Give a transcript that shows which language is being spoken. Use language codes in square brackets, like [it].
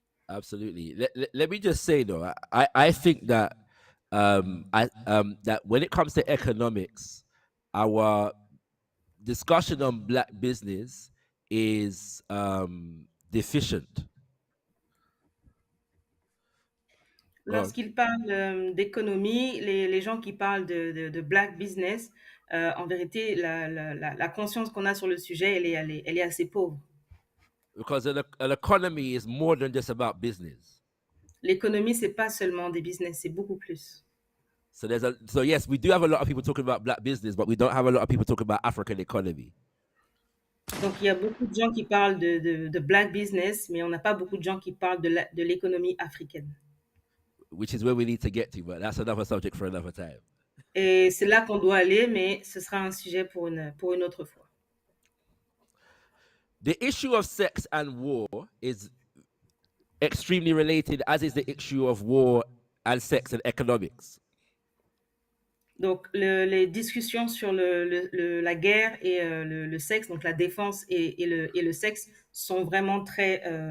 [en] Absolutely. Let me just say though, I think that that when it comes to economics, our discussion on black business is deficient. Go on. [fr] Lorsqu'il parle d'économie, les gens qui parlent de black business, en vérité, la conscience qu'on a sur le sujet, elle est assez pauvre. [en] Because an economy is more than just about business. [fr] L'économie, c'est pas seulement des business, c'est beaucoup plus. [en] So yes, we do have a lot of people talking about black business, but we don't have a lot of people talking about African economy. [fr] Donc, il y a beaucoup de gens qui parlent de black business, mais on n'a pas beaucoup de gens qui parlent de l'économie africaine. [en] Which is where we need to get to, but that's another subject for another time. [fr] Et c'est là qu'on doit aller, mais ce sera un sujet pour une autre fois. [en] The issue of sex and war is extremely related, as is the issue of war and sex and economics. [fr] Donc, les discussions sur la guerre et le sexe, donc la défense et le sexe, sont vraiment très...